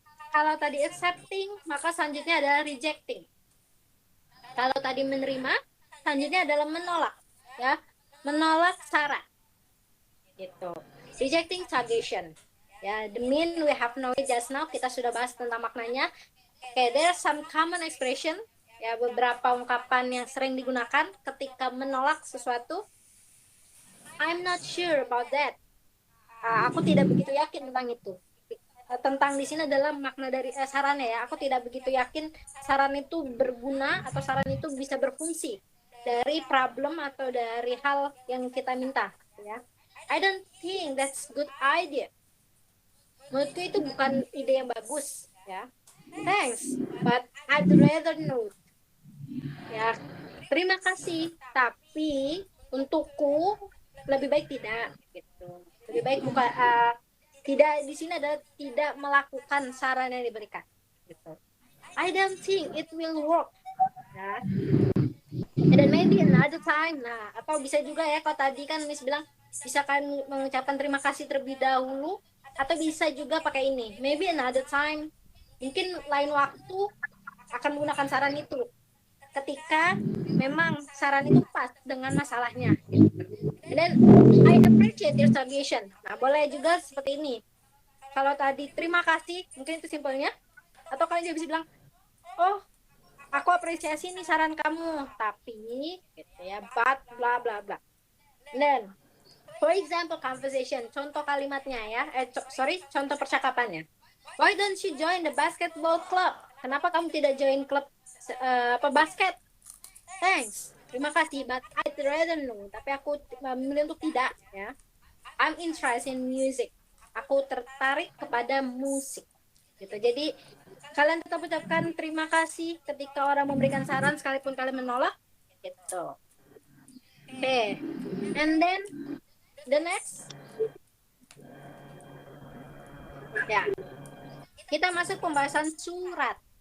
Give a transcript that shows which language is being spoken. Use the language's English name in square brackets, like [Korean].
[Indonesian] Kalau tadi accepting, maka selanjutnya adalah rejecting. Kalau tadi menerima, selanjutnya adalah menolak, ya, menolak saran, gitu. [English] Rejecting suggestion, ya. The mean we have know it just now. [Indonesian] Kita sudah bahas tentang maknanya. [English] Okay, there are some common expression, [Indonesian] ya, beberapa ungkapan yang sering digunakan ketika menolak sesuatu. [English] I'm not sure about that. [Indonesian] Aku tidak begitu yakin tentang itu. Tentang di sini adalah makna dari sarannya, ya. Aku tidak begitu yakin saran itu berguna atau saran itu bisa berfungsi dari problem atau dari hal yang kita minta, ya. [English] I don't think that's good idea. [Indonesian] Menurutku itu bukan ide yang bagus, ya. [English] Thanks, but I'd rather not. [Indonesian] Ya, terima kasih, tapi untukku lebih baik tidak, gitu. Lebih baik bukan tidak, di sini ada tidak melakukan saran yang diberikan, gitu. [English] I don't think it will work, ya. And then maybe another time. [Indonesian] Nah, atau bisa juga, ya, kalau tadi kan Miss bilang bisa kan mengucapkan terima kasih terlebih dahulu, atau bisa juga pakai ini, [English] maybe another time. [Indonesian] Mungkin lain waktu akan menggunakan saran itu ketika memang saran itu pas dengan masalahnya, gitu. [English] And then I appreciate your suggestion. [Indonesian] Nah, boleh juga seperti ini. Kalau tadi terima kasih, mungkin itu simpelnya. Atau kalian juga bisa bilang, oh, aku apresiasi nih saran kamu, tapi, gitu ya, [English] but bla bla bla. And then, for example, conversation, [Indonesian] contoh kalimatnya, ya, contoh percakapannya. [English] Why don't you join the basketball club? [Indonesian] Kenapa kamu tidak join klub basket? [English] Thanks, [Indonesian] terima kasih, [English] but I'd rather no. [Indonesian] Tapi aku memilih untuk tidak, ya. [English] I'm interested in music. [Indonesian] Aku tertarik kepada musik, gitu. Jadi kalian tetap ucapkan terima kasih ketika orang memberikan saran sekalipun kalian menolak, gitu. [English] Okay, and then the next, [Indonesian] ya, kita masuk pembahasan surat.